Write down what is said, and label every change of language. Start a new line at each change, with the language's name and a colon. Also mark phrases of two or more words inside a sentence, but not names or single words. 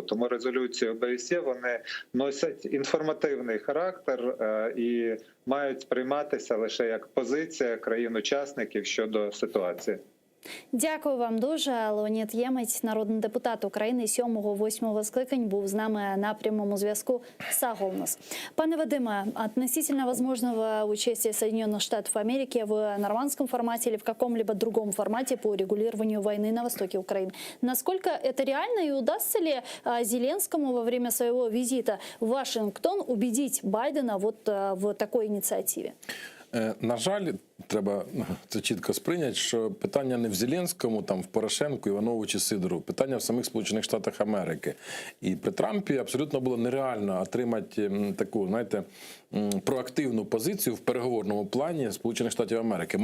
Ukrainian: Тому резолюції ОБСЄ, вони носять інформативний характер і мають сприйматися лише як позиція країн-учасників щодо ситуації. Дякую вам дуже. Леонід Ємець, народний депутат України 7-8 скликань, був з нами на прямому зв'язку з Аголнос. Пане Вадиме,
Russian: относительно возможного участия Соединенных Штатов Америки в нормандском формате или в каком-либо другом формате по урегулированию войны на востоке Украины, насколько это реально и удастся ли Зеленскому во время своего визита в Вашингтон убедить Байдена вот в такой инициативе?
Ukrainian: На жаль, треба це чітко сприйняти, що питання не в Зеленському, там в Порошенку, Іванову чи Сидору, питання в самих Сполучених Штатах Америки. І при Трампі абсолютно було нереально отримати таку, знаєте, проактивну позицію в переговорному плані Сполучених Штатів Америки.